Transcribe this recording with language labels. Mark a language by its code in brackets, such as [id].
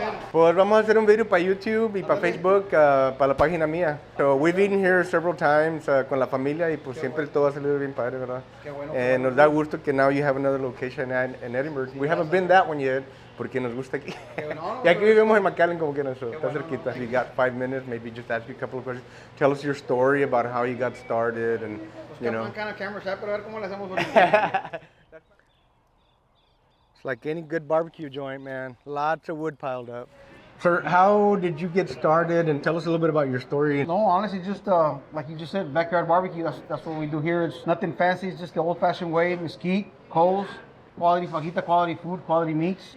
[es] Pues vamos a hacer un video para YouTube y para Facebook, para la página mía. [en] So we've eaten here several times [es] con la familia y pues siempre todo ha salido bien padre, ¿verdad? Qué bueno. Nos da gusto que [en] now you have another location in Edinburgh. We haven't been that one yet [es] porque nos gusta aquí. Y aquí vivimos en McAllen como que no, so está cerquita. [en] You got 5 minutes, maybe just ask you a couple of questions. Tell us your story about how you got started and, you know. Kind of camera shot, [es] pero a ver cómo le hacemos ahorita. [en] It's like any good barbecue joint, man. Lots of wood piled up. Sir, how did you get started? And tell us a little bit about your story. No, honestly, just like you just said, backyard barbecue. That's what we do here. It's nothing fancy. It's just the old-fashioned way: mesquite, coals, quality fajita, quality food, quality meats.